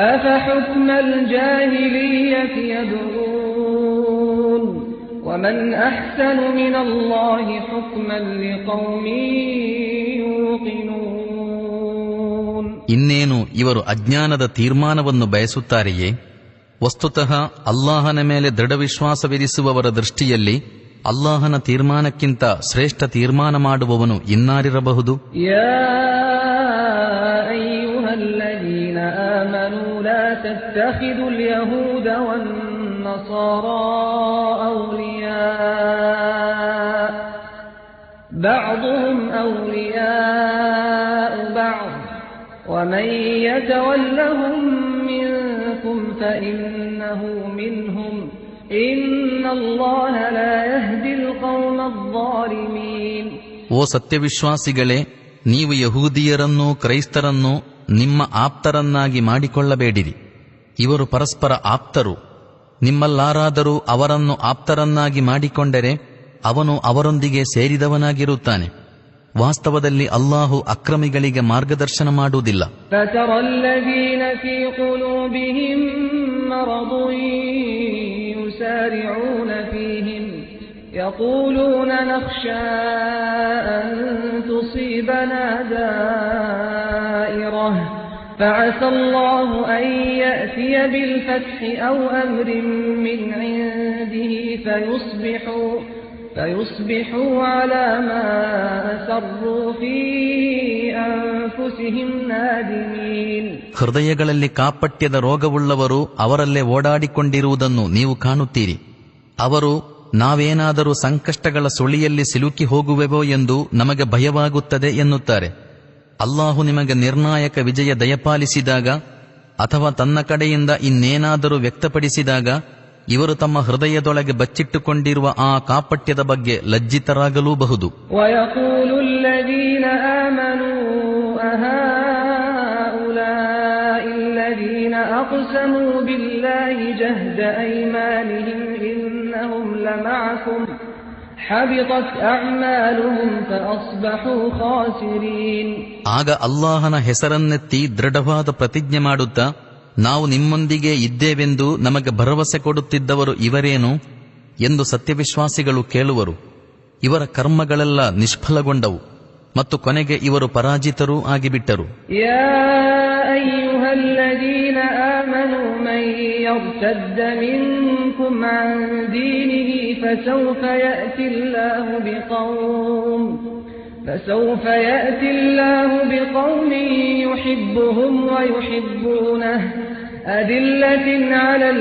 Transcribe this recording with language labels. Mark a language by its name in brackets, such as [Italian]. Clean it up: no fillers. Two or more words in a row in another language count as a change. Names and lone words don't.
[Kannada] ಇನ್ನೇನು ಇವರು ಅಜ್ಞಾನದ ತೀರ್ಮಾನವನ್ನು ಬಯಸುತ್ತಾರೆಯೇ? ವಸ್ತುತಃ ಅಲ್ಲಾಹನ ಮೇಲೆ ದೃಢವಿಶ್ವಾಸವಿರಿಸುವವರ ದೃಷ್ಟಿಯಲ್ಲಿ ಅಲ್ಲಾಹನ ತೀರ್ಮಾನಕ್ಕಿಂತ ಶ್ರೇಷ್ಠ ತೀರ್ಮಾನ ಮಾಡುವವನು ಇನ್ನಾರಿರಬಹುದು? [Arabic] الذين آمنوا لا تتخذوا اليهود والنصارى أولياء بعضهم أولياء بعض ومن يتولهم منكم فإنه منهم إن الله لا يهدي القوم الظالمين. [Kannada] ಓ ಸತ್ಯವಿಶ್ವಾಸಿಗಳೇ, ನೀವು ಯಹೂದಿಯರನ್ನೂ ಕ್ರೈಸ್ತರನ್ನೂ ನಿಮ್ಮ ಆಪ್ತರನ್ನಾಗಿ ಮಾಡಿಕೊಳ್ಳಬೇಡಿರಿ. ಇವರು ಪರಸ್ಪರ ಆಪ್ತರು. ನಿಮ್ಮಲ್ಲಾರಾದರೂ ಅವರನ್ನು ಆಪ್ತರನ್ನಾಗಿ ಮಾಡಿಕೊಂಡರೆ ಅವನು ಅವರೊಂದಿಗೆ ಸೇರಿದವನಾಗಿರುತ್ತಾನೆ. ವಾಸ್ತವದಲ್ಲಿ ಅಲ್ಲಾಹು ಅಕ್ರಮಿಗಳಿಗೆ ಮಾರ್ಗದರ್ಶನ ಮಾಡುವುದಿಲ್ಲ. [Arabic] يقولون نخشى أن تصيبنا دائرة فعسى الله أن يأتي بالفتح أو أمر من عنده فيصبحوا على ما أسروا في أنفسهم نادمين. [Kannada] ಹೃದಯಗಳಲ್ಲಿ ಕಾಪಟ್ಯದ ರೋಗವುಳ್ಳವರು ಅವರಲ್ಲೇ ಓಡಾಡಿಕೊಂಡಿರುವುದನ್ನು ನೀವು ಕಾಣುತ್ತೀರಿ. ಅವರು ನಾವೇನಾದರೂ ಸಂಕಷ್ಟಗಳ ಸುಳಿಯಲ್ಲಿ ಸಿಲುಕಿ ಹೋಗುವೆವೋ ಎಂದು ನಮಗೆ ಭಯವಾಗುತ್ತದೆ ಎನ್ನುತ್ತಾರೆ. ಅಲ್ಲಾಹು ನಿಮಗೆ ನಿರ್ಣಾಯಕ ವಿಜಯ ದಯಪಾಲಿಸಿದಾಗ ಅಥವಾ ತನ್ನ ಕಡೆಯಿಂದ ಇನ್ನೇನಾದರೂ ವ್ಯಕ್ತಪಡಿಸಿದಾಗ ಇವರು ತಮ್ಮ ಹೃದಯದೊಳಗೆ ಬಚ್ಚಿಟ್ಟುಕೊಂಡಿರುವ ಆ ಕಾಪಟ್ಯದ ಬಗ್ಗೆ ಲಜ್ಜಿತರಾಗಲೂಬಹುದು. [Arabic] أقسموا بالله جهد أيمانهم إنهم لمعكم حبطت أعمالهم فأصبحوا خاسرين. [Kannada] ಆಗ ಅಲ್ಲಾಹನ ಹೆಸರನ್ನೆತ್ತಿ ದೃಢವಾದ ಪ್ರತಿಜ್ಞೆ ಮಾಡುತ್ತಾ, ನಾವು ನಿಮ್ಮೊಂದಿಗೆ ಇದ್ದೇವೆಂದು ನಮಗೆ ಭರವಸೆ ಕೊಡುತ್ತಿದ್ದವರು ಇವರೇನು ಎಂದು ಸತ್ಯವಿಶ್ವಾಸಿಗಳು ಕೇಳುವರು. ಇವರ ಕರ್ಮಗಳೆಲ್ಲ ನಿಷ್ಫಲಗೊಂಡವು ಮತ್ತು ಕೊನೆಗೆ ಇವರು ಪರಾಜಿತರೂ ಆಗಿಬಿಟ್ಟರು. [Arabic] يا أيها الذين آمنوا من يرتد منكم عن دينه فسوف يأتي الله بقوم يحبهم ويحبونه أذلة على